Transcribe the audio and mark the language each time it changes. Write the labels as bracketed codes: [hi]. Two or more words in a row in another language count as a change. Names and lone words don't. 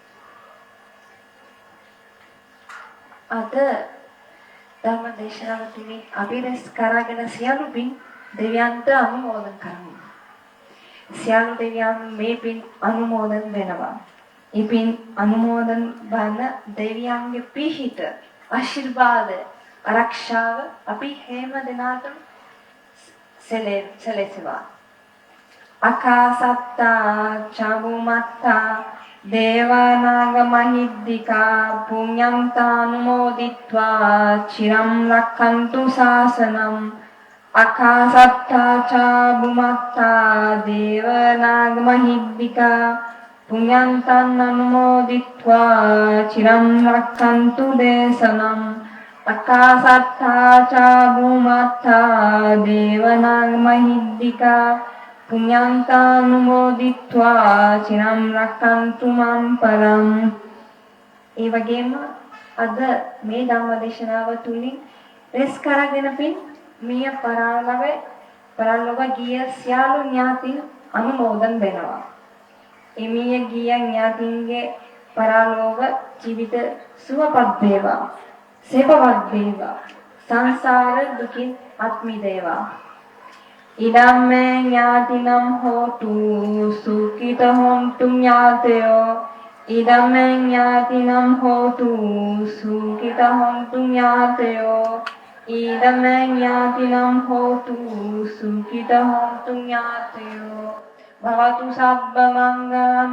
[si] ada ධර්ම දේශනාව තුලින් අපි රැස් කරගෙන සියලු පින් දෙවියන්ට අනුමෝදන් කරමු. සියලු දෙවියන් මේ පින් අනුමෝදන් වෙනවා. මේ පින් අනුමෝදන් වන දෙවියන්ගේ පිහිට ආශිර්වාද ආරක්ෂාව අපි හැම දිනාටම සැලසෙවා. [pi] අකාසත්තා චබුමත්තා දේවානාග මහිද්దికා පුඤ්ඤන්තානුමෝදිත්වා චිරම් රක්ඛන්තු ශාසනං අකාසත්තා චබුමත්තා දේවානාග මහිද්దికා පුඤ්ඤන්තං අනුමෝදිත්වා චිරම් රක්ඛන්තු දේශනං අකාසත්තා චබුමත්තා දේවානාග මහිද්దికා පුඤ්ඤන්තානුමෝදිත්වා චිරම් රක්ඛන්තු මම් පරං. [si] ඒ වගේම අද මේ ධම්මදේශනාව තුලින් රැස් කරගෙන පින් මිය පරලොව ගිය සියලු ඥාතීන් අනුමෝදන් වෙනවා. එමිය ගිය ඥාතීන්ගේ පරලොව ජීවිත සුවපත් වේවා, සේවවත් වේවා, සංසාර දුකින් අත් මිදේවා. [pi] ඉදම්මේ ඥාතිනම් හෝතු සුඛිත හොන්තු ඥාතයෝ ඉදම්මේ ඥාතිනම් හෝතු සුඛිත හොන්තු ඥාතයෝ ඉදම්මේ ඥාතිනම් හෝතු සුඛිත හොන්තු ඥාතයෝ භවතු සබ්බ මංගලං